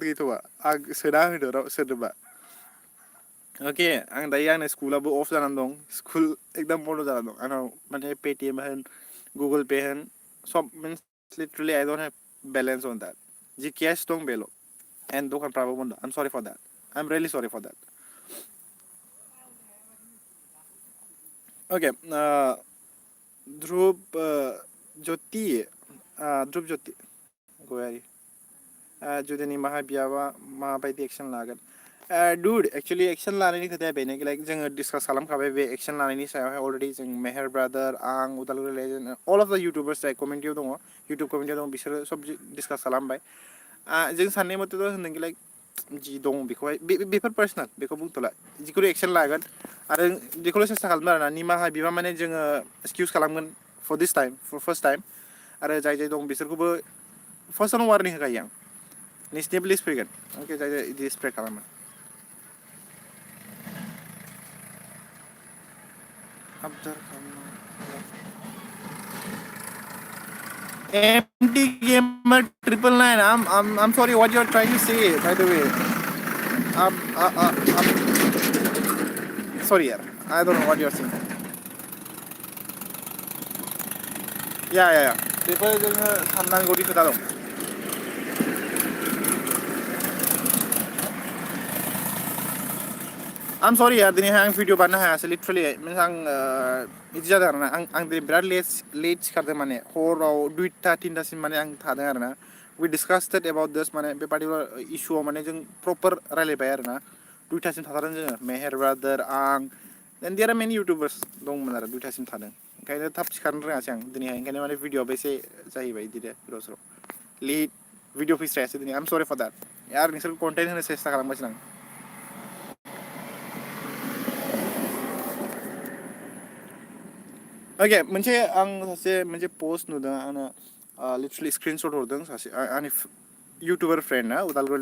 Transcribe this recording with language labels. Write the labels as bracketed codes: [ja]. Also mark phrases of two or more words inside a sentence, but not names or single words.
[brx] गैथ'वा आं सोना होनो सोरनोबा ओके आं दायो आंना स्कुलाबो अफ जानानै दं स्कुल एकदम बन्द जानानै दं आंनाव माने पेटिएम होन गुगल पे होन सब मिन्स [en] literally I don't have balance on that [brx] जि कैश दं बेल' एन्ड दखानफ्राबो बन्द [en] I am sorry for that I am really sorry for that [brx] ओके ध्रुव ज्योति ध्रुव ज्योति गयारि जुदि निमाहा बियाबा माबायदि एक्सन लागोन [en] dude actually [brx] एक्सन लानायनि खोथाया बेनो लाइक जोङो डिसकास खालामखाबाय बे एक्सन लानायनि सायावहाय अलरेडि जों मेहेर ब्रादार आं उदालगुरि लेजेन्ड [en] all of the YouTubers [brx] जाय कमिउनिटियाव दङ इउटुब कमिउनिटियाव दं बिसोरो सब डिसकास खालामबाय जों साननाय मथेथ' होनदों कि लाइक जि दं बेखौहाय बेफोर पार्सनेल बेखौ बुंथ'ला जिखुनु एक्सन लागोन आरो बेखौल' सेस्था खालामदों आरोना निमाहा बिबा माने जोङो एक्सकिउस खालामगोन [en] for this time for first time [brx] आरो जाय जाय दं बिसोरखौबो फार्स्टआवनो वार्निं होखायो आं नोंसिनिबो लिस्ट फैगोन अके जाय जाय बिदि स्प्रेड खालामो empty gamer 999 [en] I'm sorry what you're trying to say by the way [brx] sorry यार [en] I don't know what you're saying [brx] या बेफोर जोङो साननांगौनि खोथा दं [en] I'm sorry [brx] यार दिनैहाय आं भिडिअ बानायनो हायासै [en] literally means [brx] आं बिदि जादों आरोना आं दिनै बिराद लेट सिखारदों माने हराव 2टा 3टासिम माने आं थादों आरोना [en] we discussed about this [brx] माने बे पार्टिकुलार इस्युआव माने जों प्रपार रायलायबाय आरोना 2टासिम थाथारदों जोङो मेहेर ब्रादार आं [en] then there are many YouTubers [brx] दंमोन आरो 2टासिम थादों ओंखायनो थाब सिखारनो रोङासै आं दिनैहाय ओंखायनो माने भिडिअआबो एसे जाहैबाय बिदिनो गोदाव सोराव लेट भिडिअ फैस्रायासै दिनै [en] I am sorry for that [brx] यार नोंसोर कन्टेन्ट होनो सेस्था खालामगासिनो आं ओके मोनसे आं सासे मोनसे पोस्ट नुदों आंनो लिटरलि स्क्रिनशट हरदों सासे आंनि इउटुबार फ्रेन्ड ना उदालगुरि